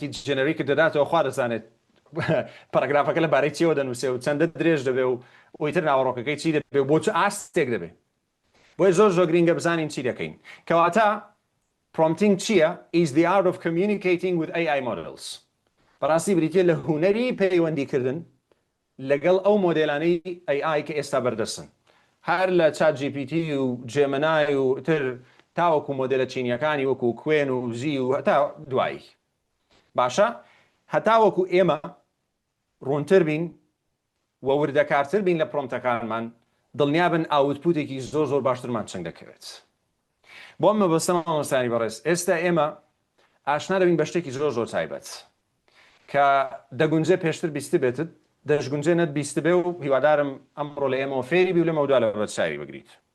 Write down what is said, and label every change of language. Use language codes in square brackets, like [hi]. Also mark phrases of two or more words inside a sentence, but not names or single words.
[ckb] جێنەریکە دەداتەوە خوا دەزانێت پەرەگرافەکە لەبارەی چیەوە دەنووسێ و چەندە درێژ دەبێ و ئەویتر ناوەڕۆکەکەی چی دەبێ بۆ چ ئاستێک دەبێ بۆیە زۆر گرینگە بزانین چی دەکەین کەواتە prompting چییە [en] is the art of communicating with AI models [ckb] بەڕاستی بریتە لە هوەری پەیوەندیکردن لەگەڵ ئەو مۆدێلانەی AI کە ئێستا بەردەستن هەر لە ChatGPT و جێمنای و تر تاوەکو مۆدلە چینیەکانی وەکو کوێن و زی و هەتا دوایی باشە هەتاوەکو ئێمە ڕوونتر بین و وردەکارتر بین لە پرۆمتەکانمان دڵنیابن ئاوتپوتێکی زۆر باشترمان چنگ دەکەوێت بۆ ئەمە بەستەمە مامۆستانی بەڕێز ئێستا ئێمە ئاشنا دەبین بە شتێکی زۆر تایبەت کە دەگونجێ پێشتر بیست بێتت دەشگونجێ نەت بیست بێ و هیوادارم ئەمڕۆ لە ئێمەوە فێری بی و لە مەودا لە بەچاوی بگریت